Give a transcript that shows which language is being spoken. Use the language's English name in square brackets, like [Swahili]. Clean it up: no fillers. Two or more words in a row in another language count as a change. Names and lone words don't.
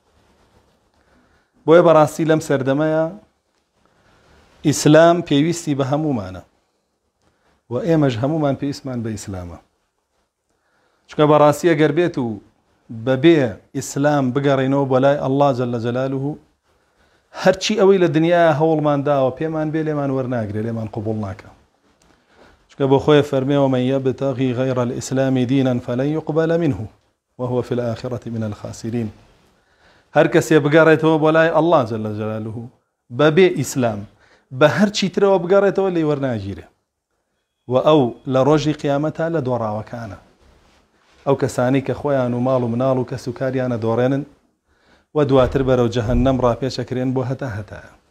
[Central Kurdish] بۆیە بەڕاستی لەم سەردەمەیە ئیسلام پێویستی بە هەمومانە و ئێمەش هەمومان پێویستمان بە ئیسلامە، چکە بەڕاستی ئەگەر بێت و بەبێ ئیسلام بگەڕێنەوە بۆ لای ئەڵڵا [Arabic] جەل جەلالوه [Central Kurdish] هەرچی ئەوەی لە دنیاە هەوڵمان داوە پێمان بێ لێمان وەرناگرێ، لێمان قبوڵ ناکە، چکە بۆ خۆی فەرمێوە [Arabic] من یەبتەغی غەیڕ الئیسلام دینا فلن یقبل منه وهو في الآخرة من الخاسرين. [Central Kurdish] هەر کەسێ بگەڕێتەوە بۆ لای ئەڵڵا [Arabic] جەل جەلالوه [Central Kurdish] بەبێ ئیسلام بە هەرچی ترەوە بگەڕێتەوە لێی وەرناگیرێ و ئەو لە ڕۆژی قیامەتە لە دۆڕاوەکانە، ئەو کەسانی کە خۆیان و ماڵ و مناڵ و کەس و کاریانە دۆڕێنن و دواتر بەرەو جەهەنەم ڕاپێچەکرێن بۆ هەتا هەتایە.